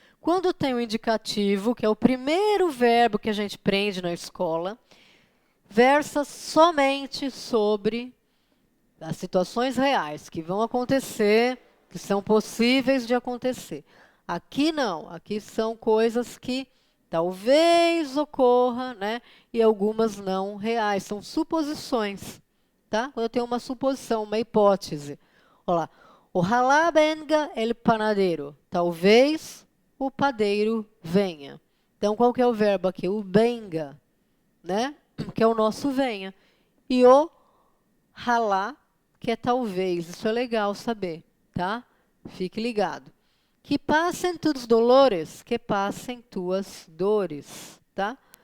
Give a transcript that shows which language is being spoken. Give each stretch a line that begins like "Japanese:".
Portuguese: Quando tem o indicativo, que é o primeiro verbo que a gente aprende na escola, versa somente sobre as situações reais que vão acontecer, que são possíveis de acontecer. Aqui não, aqui são coisas que talvez ocorra, né? E algumas não reais, são suposições, tá? Quando eu tenho uma suposição, uma hipótese. Olha lá,
Spanish: ojalá venga el panadero.
Portuguese: Talvez o padeiro venha. Então, qual que é o verbo aqui? O venga, né? Que é o nosso venha. E o ralá, que é talvez. Isso é legal saber, tá? Fique ligado.
Spanish: Que passem tus dolores,
Portuguese: que passem tuas dores, tá?